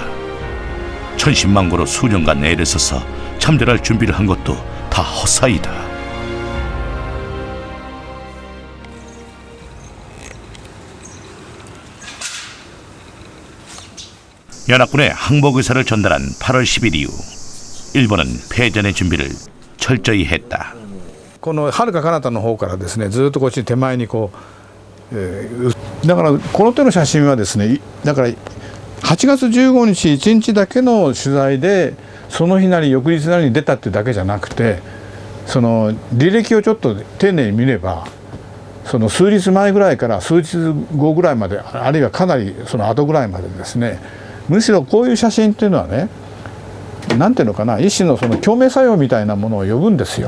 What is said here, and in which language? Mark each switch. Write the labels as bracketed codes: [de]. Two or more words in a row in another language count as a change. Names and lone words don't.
[ko] 천신만고로 수년간 애를 써서 참전할 준비를 한 것도 다 헛사이다. 연합군의 항복 의사를 전달한 8월 10일 이후 일본은 패전의 준비를 철저히 했다. [ja] この遥か彼方の方からですね、ずっとこっち手前にだからこの手の写真はですね、だから8月15 日1日だけの取材でその日なり翌日なりに出たっていうだけじゃなくて、その履歴をちょっと丁寧に見れば、その数日前ぐらいから数日後ぐらいまで、あるいはかなりその後ぐらいまでですね、むしろこういう写真っていうのはね、なんていうのかな、一種のその共鳴作用みたいなものを呼ぶんですよ。